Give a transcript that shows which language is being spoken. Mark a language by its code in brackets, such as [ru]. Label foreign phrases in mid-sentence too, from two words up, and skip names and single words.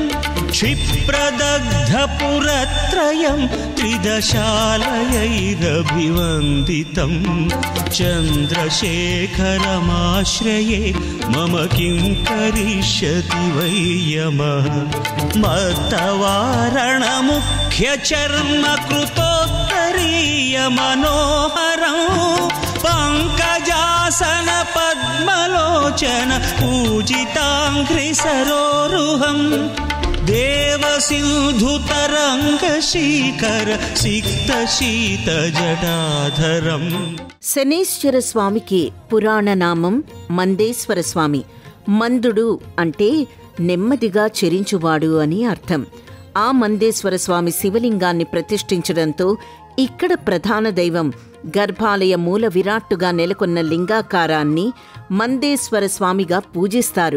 [sa] क्षिप्रदग्धपुरत्रयं त्रिदशालयैरभिवन्दितं चन्द्रशेखरमाश्रये मम किं करिष्यति वै यमः मत्तवारणमुख्यचर्मकृतोत्तरीयमनोहरं पङ्कजासन पद्मलोचन पूजिताङ्घ्रिसरोरुहं देवसिन्धुतरङ्गशीकर सिक्तशीतजटाधरम्. [te] శనేశ్వర స్వామికి పురాణ నామం మందేశ్వర స్వామి. మందుడు అంటే నెమ్మదిగా చెరించువాడు అని అర్థం. ఆ మందేశ్వర స్వామి శివలింగాన్ని ప్రతిష్ఠించడంతో ఇక్కడ ప్రధాన దైవం గర్భాలయ మూల విరాట్టుగా నెలకొన్న లింగాకారాన్ని మందేశ్వర స్వామిగా పూజిస్తారు.